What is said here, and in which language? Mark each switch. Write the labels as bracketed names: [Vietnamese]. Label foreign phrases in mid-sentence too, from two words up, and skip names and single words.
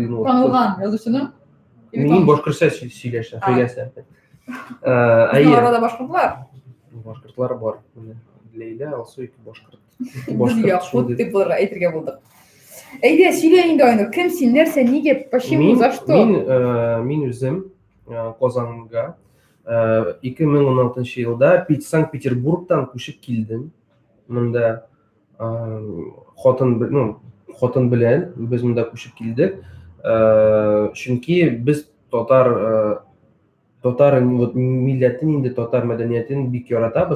[Tatar] Танылган язучының. Мин башкортча сөйләшә, сөйләсә. Арада башкортлар. Башкортлар бар. Лейла, алсу ике башкорт. Безгә хут дип булырга әйтергә булдык. Әйдә, сөйлә инде Айнур, кем син, нәрсә, нигә, [Russian] почему, за что? [Tatar] Мин үзем Казанга 2016 елда Санкт-Петербургтан күчеп килдем. Монда хатын белән без монда күчеп килдек. Чөнки без татар милләтен, инде татар мәдәниятен бик яратабыз.